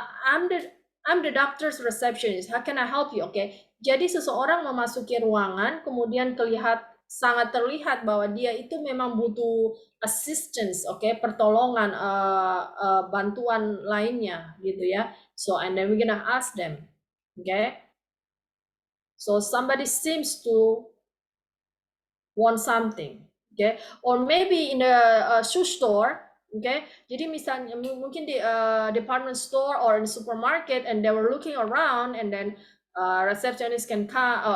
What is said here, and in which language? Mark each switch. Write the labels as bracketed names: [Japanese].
[English] I'm the doctor's receptionist. How can I help you? Oke. Okay? [Indonesian] Jadi seseorang memasuki ruangan, kemudian sangat terlihat bahwa dia itu memang butuh assistance, oke, okay? Pertolongan, bantuan lainnya, gitu ya. [English] So and then we're gonna ask them, okay? So somebody seems to want something, okay? Or maybe in a shoe store, okay? [Indonesian] Jadi misalnya mungkin di [English] department store or in supermarket, and they were looking around, and then receptionist can come.